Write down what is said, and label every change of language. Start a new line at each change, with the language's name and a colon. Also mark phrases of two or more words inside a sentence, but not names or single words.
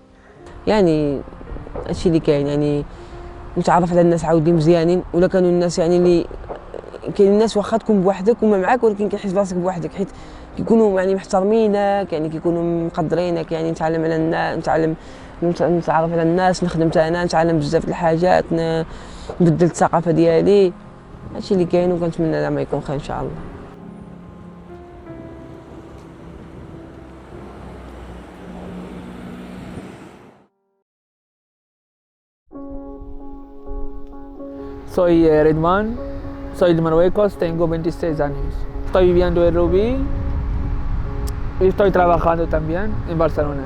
Arabic: يعني هادشي اللي كاين، يعني نتعرف على الناس عاودين مزيانين، ولا كانوا الناس يعني اللي كاين الناس واخا تكون بوحدك وما معاك، ولكن كيحس براسك بوحدك، حيت كيكونوا يعني محترمينك، يعني كيكونوا مقدرينك، يعني نتعلم على الناس، نتعرف على الناس، نخدم حتى انا، نتعلم بزاف د الحاجات، نبدل الثقافه ديالي. هادشي اللي كاين، وكنتمنى زعما يكون خير ان شاء الله.
Spanish: Soy Redman, soy de Marruecos, tengo 26 años. Estoy viviendo en Rubí y estoy trabajando también en Barcelona.